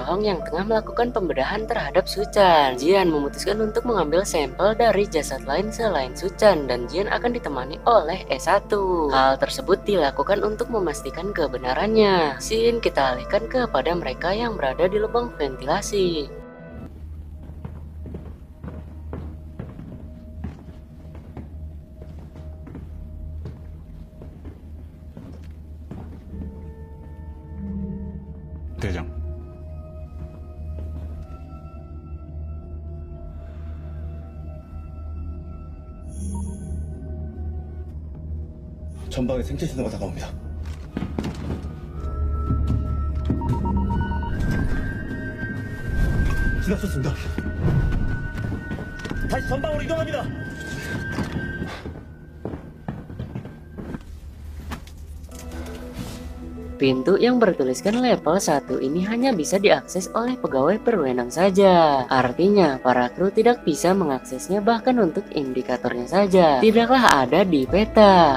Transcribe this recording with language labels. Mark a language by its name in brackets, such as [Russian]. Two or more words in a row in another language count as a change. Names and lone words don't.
[Indonesian] Hong yang tengah melakukan pembedahan terhadap Suchan, Jian memutuskan untuk mengambil sampel dari jasad lain selain Suchan dan Jian akan ditemani oleh E1. Hal tersebut dilakukan untuk memastikan kebenarannya. Scene kita alihkan kepada mereka yang berada di lubang ventilasi. [Korean] 대장. 전방에 생체 신호가 다가옵니다. 지나쳤습니다. 다시 전방으로 이동합니다. [Indonesian] Pintu yang bertuliskan level 1 ini hanya bisa diakses oleh pegawai berwenang saja. Artinya, para kru tidak bisa mengaksesnya bahkan untuk indikatornya saja tidaklah ada di peta.